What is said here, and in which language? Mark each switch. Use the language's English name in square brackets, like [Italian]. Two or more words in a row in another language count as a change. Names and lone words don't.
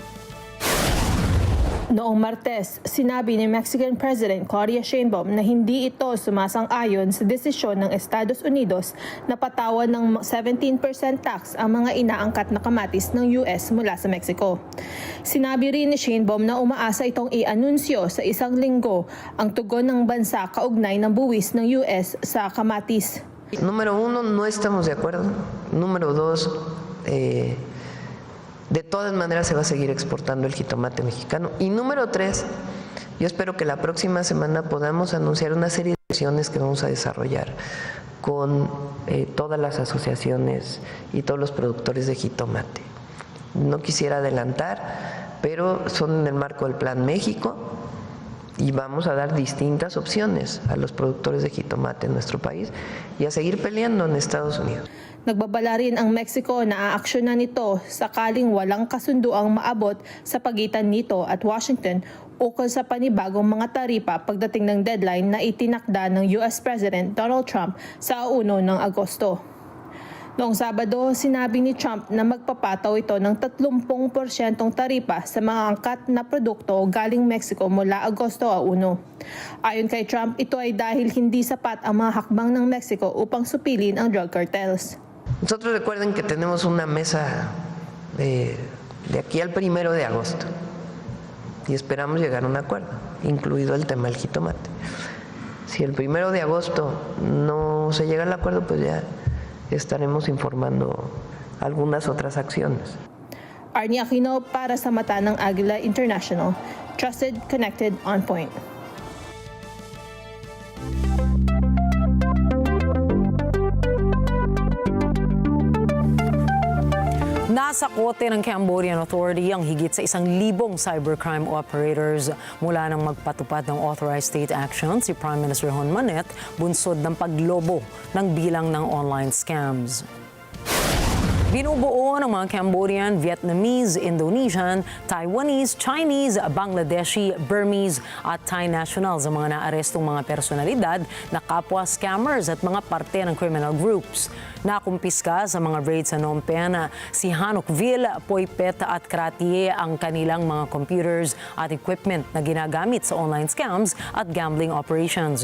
[Filipino] Noong Martes, sinabi ni [English] Mexican President [Filipino] Claudia Sheinbaum na hindi ito sumasang-ayon sa desisyon ng Estados Unidos na patawan ng 17% tax ang mga inaangkat na kamatis ng US mula sa Mexico. Sinabi rin ni Sheinbaum na umaasa itong i-anunsyo sa isang linggo ang tugon ng bansa kaugnay ng buwis ng US sa kamatis. [Spanish] Número uno, no estamos de acuerdo. Número dos, de todas maneras se va a seguir exportando el jitomate mexicano. Y número tres, yo espero que la próxima semana podamos anunciar una serie de acciones que vamos a desarrollar con todas las asociaciones y todos los productores de jitomate. No quisiera adelantar, pero son en el marco del Plan México y vamos a dar distintas opciones a los productores de jitomate en nuestro país y a seguir peleando en Estados Unidos. [Filipino] Nagbabala rin ang Mexico na aaksyonan nito sakaling walang kasunduang maabot sa pagitan nito at Washington ukol sa panibagong mga taripa pagdating ng deadline na itinakda ng [English] US President [Filipino] Donald Trump sa 1 ng Agosto. Noong Sabado, sinabi ni Trump na magpapataw ito ng 30% taripa sa mga angkat na produkto galing Mexico mula Agosto 1. Ayon kay Trump, ito ay dahil hindi sapat ang mga hakbang ng Mexico upang supilin ang [English] drug cartels. [Spanish] Nosotros recuerden que tenemos una mesa de aquí al 1 de agosto y esperamos llegar a un acuerdo, incluido el tema del jitomate. Si el 1 de agosto no se llega al acuerdo, pues ya estaremos informando algunas otras acciones. [Filipino] Arnie Aquino para sa mata ng Agila International. [English] Trusted, connected, on point. [Filipino] Nasa kote ng Cambodian Authority ang higit sa 1,000 [English] cybercrime operators [Filipino] mula nang magpatupad ng [English] authorized state action [Filipino] si Prime Minister Hun Manet bunsod ng paglobo ng bilang ng [English] online scams. [Filipino] Binubuo ng mga Cambodian, Vietnamese, Indonesian, Taiwanese, Chinese, Bangladeshi, Burmese at [English] Thai nationals [Filipino] ang mga naarestong mga personalidad na kapwa scammers at mga parte ng [English] criminal groups. [Filipino] Nakumpiska sa mga raids sa Phnom Penh si Hanokville, Poipet at Kratie ang kanilang mga computers at equipment na ginagamit sa [English] online scams [Filipino] at [English] gambling operations.